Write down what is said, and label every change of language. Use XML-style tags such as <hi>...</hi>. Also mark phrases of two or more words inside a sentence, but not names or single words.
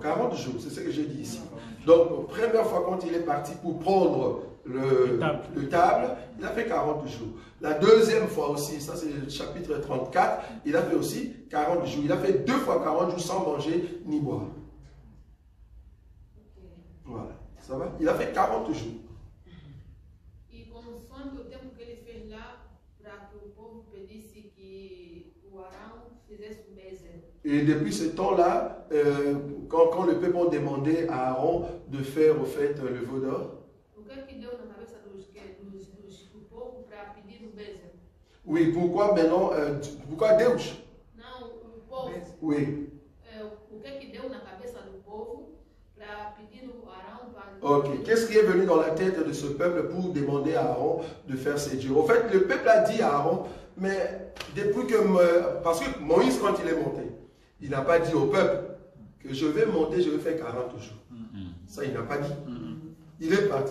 <fr>40 jours, c'est ce que j'ai dit ici. Donc, première fois quand il est parti pour prendre le table, il a fait 40 jours. La deuxième fois aussi, ça c'est le chapitre 34, il a fait aussi 40 jours. Il a fait 2 fois 40 jours sans manger ni boire. Voilà, ça va? Il a fait 40 jours.</fr> <pt>E consoante o tempo que ele fez lá, para que o povo pedisse que o Arão fizesse o bezerro.</pt> <fr>Et depuis ce temps-là, quand le peuple a demandé à Aaron de faire au fait le veau d'or,</fr> <pt>o que é que deu na cabeça do povo para pedir o bezerro?</pt> <fr>oui, pourquoi maintenant, pourquoi Deus?</fr> <pt>Não, o povo.</pt> <fr>Oui.</fr> <pt>O que é que deu na cabeça do povo para pedir o Arão para...</pt> <fr>Ok, qu'est-ce qui est venu dans la tête de ce peuple pour demander à Aaron de faire ses dieux? En fait, le peuple a dit à Aaron, mais depuis que... Parce que Moïse, quand il est monté, il n'a pas dit au peuple que je vais monter, je vais faire 40 jours. Ça, il n'a pas dit. Il est parti.</fr>